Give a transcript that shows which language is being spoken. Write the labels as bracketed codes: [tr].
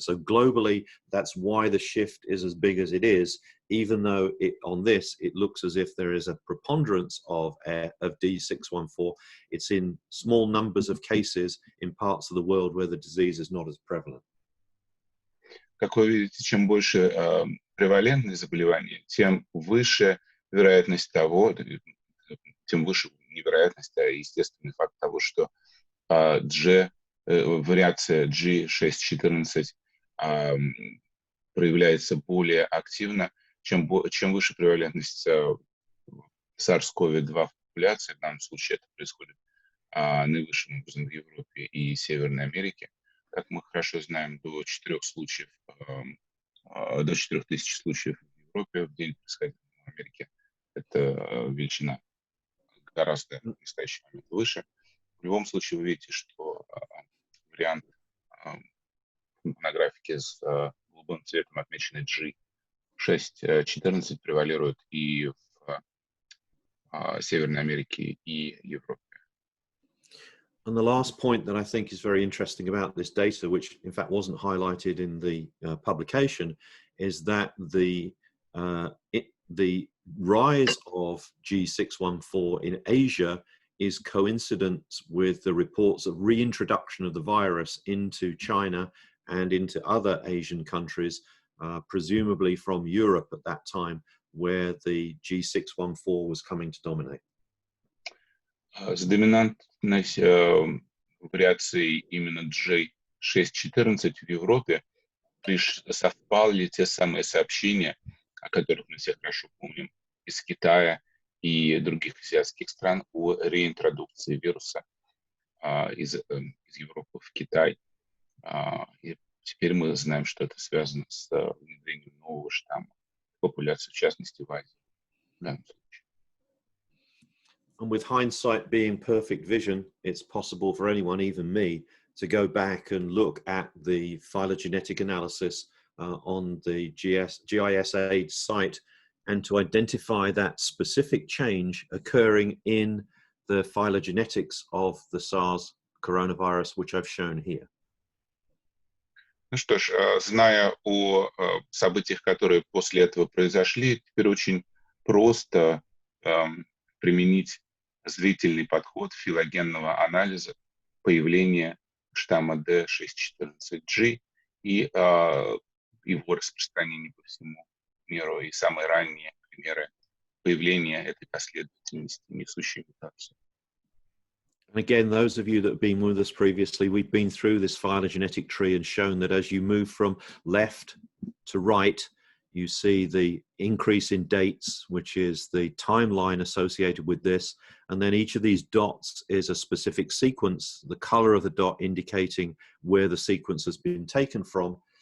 [en] So globally, that's why the shift is as big as it is, even though on this, it looks as if there is a preponderance of D614. It's in small numbers of cases in parts of the world where the disease is not as prevalent. [ru] Как вы видите, чем больше превалентность заболевания, тем выше вероятность того, тем выше невероятность, а естественный факт того, что вариация G614 проявляется более активно, чем выше превалентность SARS-CoV-2 в популяции. В данном случае это происходит наивысшим образом в Европе и Северной Америке. Как мы хорошо знаем, до 4000 случаев в Европе в день происходит в Америке. Это величина гораздо в настоящий момент выше. В любом случае, вы видите, что вариант на графике с голубым цветом отмеченный G614 превалирует и в Северной Америке и Европе. [en] And the last point that I think is very interesting about this data, which in fact wasn't highlighted in the publication, is that the rise of G614 in Asia is coincident with the reports of reintroduction of the virus into China and into other Asian countries, presumably from Europe at that time, where the G614 was coming to dominate. [ru] С доминантной вариацией именно G614 в Европе лишь совпали те самые сообщения, о которых мы все хорошо помним, из Китая и других азиатских стран о реинтродукции вируса из Европы в Китай. И теперь мы знаем, что это связано с внедрением нового штамма популяции, в частности, в Азии. В данном случае. [en] And with hindsight being perfect vision, it's possible for anyone, even me, to go back and look at the phylogenetic analysis on the GISAID site and to identify that specific change occurring in the phylogenetics of the SARS coronavirus, which I've shown here. [ru] Ну что ж, зная о событиях, которые после этого произошли, теперь очень просто применить зрительный подход филогенного анализа появления штамма D614G и его распространения по всему миру, и самые ранние примеры появления этой последовательности, несущей мутацию. [en] And again, those of you that have been with us previously, we've been through this phylogenetic tree and shown that as you move from left to right, you see the increase in dates, which is the timeline associated with this. And then each of these dots is a specific sequence, the color of the dot indicating where the sequence has been taken from.